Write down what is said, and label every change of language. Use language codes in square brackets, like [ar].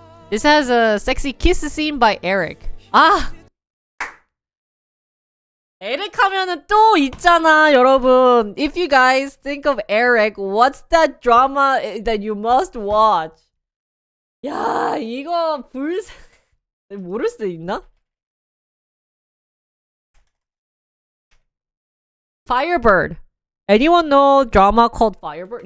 [en] This has a sexy kiss scene by Eric. 아! [ko] 에릭 하면은 또 있잖아, 여러분. [en] If you guys think of Eric, what's that drama that you must watch? [ko] 야, 이거 모를 수도 있나? [en] Firebird. Anyone know drama called Firebird?